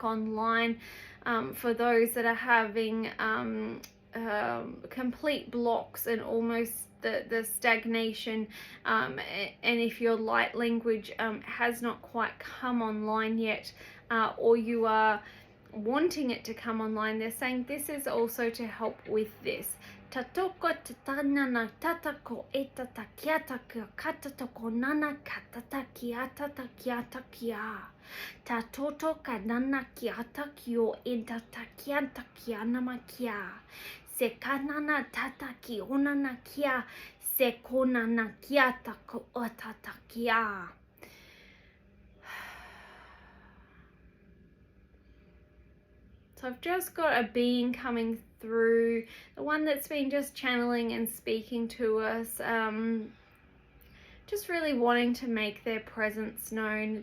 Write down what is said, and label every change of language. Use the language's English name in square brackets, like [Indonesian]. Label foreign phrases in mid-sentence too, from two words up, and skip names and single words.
[English] online, for those that are having complete blocks and almost the stagnation, and if your light language has not quite come online yet, or you are wanting it to come online, they're saying this is also to help with this. Tatoko tatana tatako etata kiata katatoko nana katata kiata kiata kia. Tatoto kanana kiata kio etata kiata kiana makia. Sekanana tata kionana kia. Sekonana kiata ko otata kia. So I've just got a being coming through, the one that's been just channeling and speaking to us, just really wanting to make their presence known.